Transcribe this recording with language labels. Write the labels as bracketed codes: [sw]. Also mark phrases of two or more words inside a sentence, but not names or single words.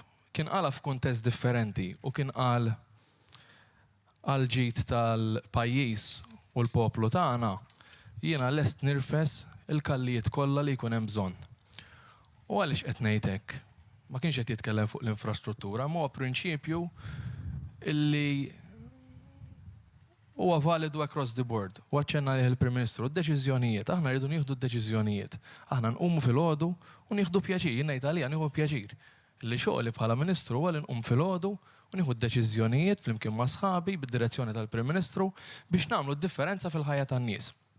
[mt] Kien qala f'kuntest differenti u kien qal għal ġid tal-pajjiż u l-poplu tagħna jiena lest nirfes il-kallijiet kollha li jkun hemm bżonn. U għaliex qed ngħid hekk, ma kienx qed jitkellem fuq l-infrastruttura, ma huwa prinċipju illi huwa validu [en] across the board. [mt] U għaċċenna lih il-Prim Ministru, d-deċiżjonijiet, aħna rridu nieħdu d-deċiżjonijiet. Aħna nqumu fil-għodu u nieħdu pjaċir, ngħid għalija nieħu pjaċir. Illi xogħli bħala Ministru huwa li nqum fil-għodu u nieħu d-deċiżjonijiet flimkien ma' sħabi bid-direzzjoni tal-Prim Ministru biex nagħmlu d-differenza fil-ħajja tan-nies.